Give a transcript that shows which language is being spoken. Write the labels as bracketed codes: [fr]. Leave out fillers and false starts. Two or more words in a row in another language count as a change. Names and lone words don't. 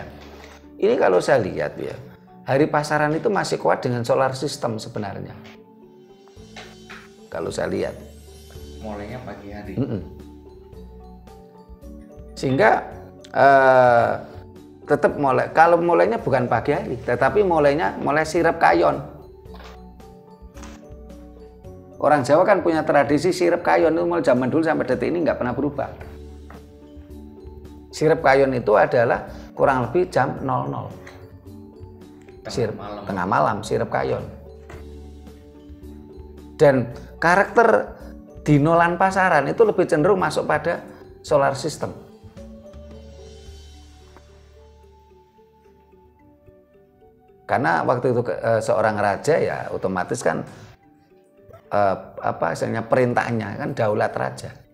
[id] Ini kalau saya lihat hari pasaran itu masih kuat dengan [en] solar system [id] sebenarnya. Kalau saya lihat. Mulainya pagi hari. Sehingga tetap kalau mulainya bukan pagi hari, tetapi mulai sirep kayon. Orang Jawa kan punya tradisi sirep kayon itu mulai zaman dulu sampai detik ini nggak pernah berubah. Sirep kayon itu adalah kurang lebih jam 00. Tengah malam sirep kayon. Dan karakter dinolan pasaran itu lebih cenderung masuk pada [en] solar system. [id] Karena waktu itu seorang raja ya otomatis kan istilahnya perintahnya kan daulat raja.